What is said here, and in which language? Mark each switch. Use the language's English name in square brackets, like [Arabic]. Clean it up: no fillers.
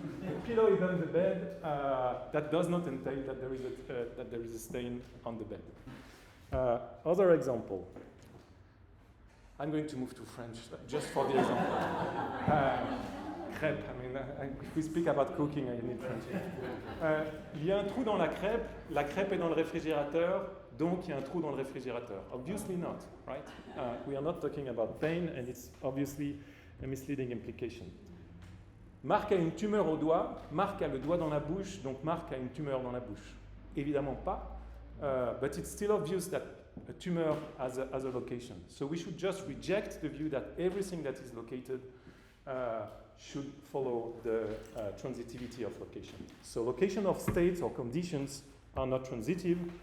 [English] The pillow is on the bed. That does not entail that there is a stain on the bed. Other example. I'm going to move to French just for the example. Crêpe. I mean, if we speak about cooking, I need French. [French] Il y a un trou dans la crêpe est dans le réfrigérateur, donc il y a un trou dans le réfrigérateur. [English] Obviously not, right? We are not talking about pain, and it's obviously a misleading implication. [French] Marc a une tumeur au doigt, Marc a le doigt dans la bouche, donc Marc a une tumeur dans la bouche. Évidemment pas, [English] but it's still obvious that a tumor has a location. So we should just reject the view that everything that is located should follow the transitivity of location. So location of states or conditions are not transitive,